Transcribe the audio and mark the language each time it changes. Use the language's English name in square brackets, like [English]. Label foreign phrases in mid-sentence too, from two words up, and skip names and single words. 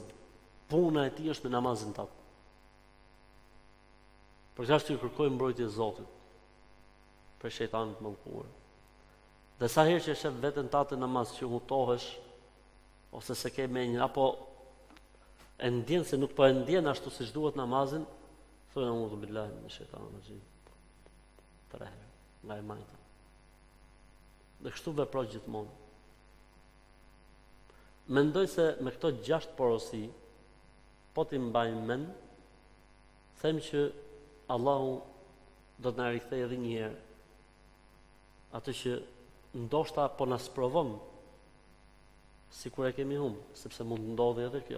[Albanian] Puna e tij është me namazin tat. Për këtë është të kërkojmë mbrojtje Zotit për shejtanit mallkuar. Dhe sa herë që shef veten tatë namaz që hutohesh ose se ke menjë apo e ndjen se nuk po e ndjen ashtu siç duhet namazin, thonë [Arabic] أعوذ بالله من الشيطان الرجيم. [Albanian] 3 herë nga e majta. Dhe kështu vepro gjithmonë. Mendoj se me këto 6 porosi, po t'i mbajmë mend, them që Allahu do të na rikthejë edhe një herë atë që ndoshta po na sprovon sikur e kemi humbur, sepse mund të ndodhi edhe kjo.